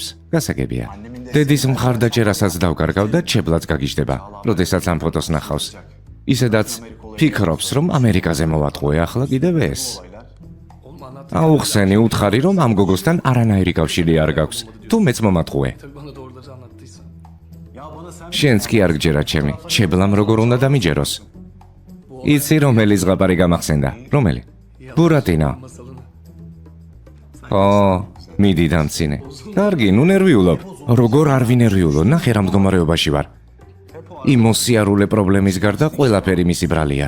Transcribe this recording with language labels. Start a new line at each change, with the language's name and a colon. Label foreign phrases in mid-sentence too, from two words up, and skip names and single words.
Georgian: გასაგებია. დედის მხარდაჭერასაც დავკარგავ და ჩებლაც გაგიჟდება, როდესაც ამ ფოტოს ნახავს. ისედაც ფიქრობს, რომ ამერიკაზე მოვატყუე ახლა კიდევ ეს. აუხსენი, უთხარი რომ ამ გოგოსთან არანაირი კავშირი არ გაქვს. თუ მეც მომატყუე.
Turkish: Bana doğruları anlattıysa.
Georgian: შენც კი არ გჯერა ჩემი, ჩებლამ როგორ უნდა დამიჯეროს. იცი რომელი ზღაპარი გამახსენდა? რომელი? ბურატინო. Masalını. ო, მიდი დამცინე. კარგი, ნუ ნერვიულობ. როგორ არ ვინერვიულო, ნახე რა მდგომარეობაში ვარ. იმ მოსიარულე პრობლემის გარდა ყველაფერი მისი ბრალია.